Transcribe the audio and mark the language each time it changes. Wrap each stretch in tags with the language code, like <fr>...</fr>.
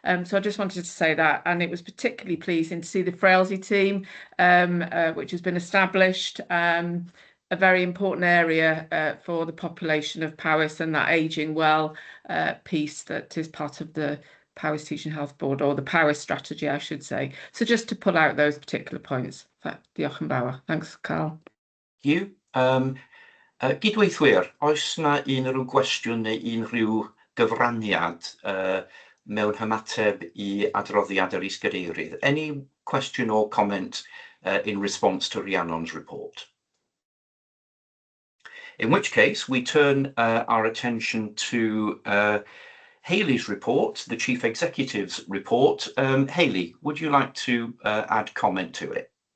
<en>So I just wanted to say that, and it was particularly pleasing to see the frailty team, which has been established, a very important area for the population of Powys, and that ageing well piece that is part of the Powys Teaching Health Board, or the Powys strategy, I should say. So just to pull out those particular points.</en> <cy>Diolch yn fawr.</cy> <en>Thanks, Carl. Thank you.</en> <cy>Gydweithwyr, oes na unrhyw gwestiwn neu unrhyw gyfraniad mewn hymateb I adroddiad yr is-gadeirydd?</cy> <en>Any question or comment in response to Rhiannon's report? In which case, we turn our attention to Hayley's report, the Chief Executive's report. Hayley, would you like to add comment to it?</en>